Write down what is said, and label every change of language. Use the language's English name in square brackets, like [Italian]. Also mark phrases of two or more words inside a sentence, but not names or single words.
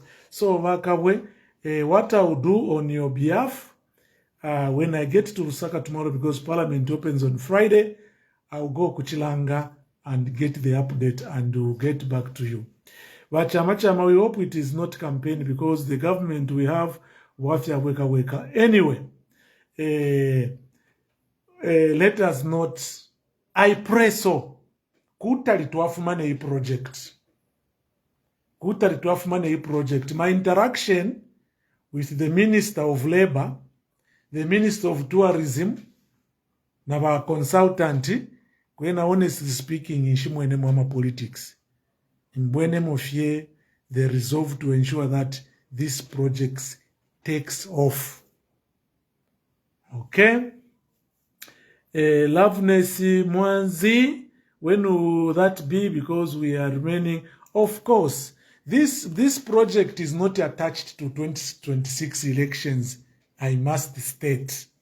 [English] So Vakawe, what I will do on your behalf, when I get to Lusaka tomorrow, because Parliament opens on Friday, I'll go Kuchilanga and get the update and we'll get back to you. But Chama, we hope it is not campaign because the government we have [Bemba] wafya weka. [English] Anyway, let us not, I pray so. [Bemba] Kutali tuafumane hii project. Kutali tuafumane hii project. [English] My interaction with the Minister of Labor, the Minister of Tourism, [Bemba] na ba consultant, kwena [English] honestly speaking, [Bemba] ishimwene mwama politics. Mbwene mofye, [English] they resolve to ensure that this project takes off. Okay? Loveness Mwanzi, when will that be? Because we are remaining. Of course, this project is not attached to 2026 elections, I must state.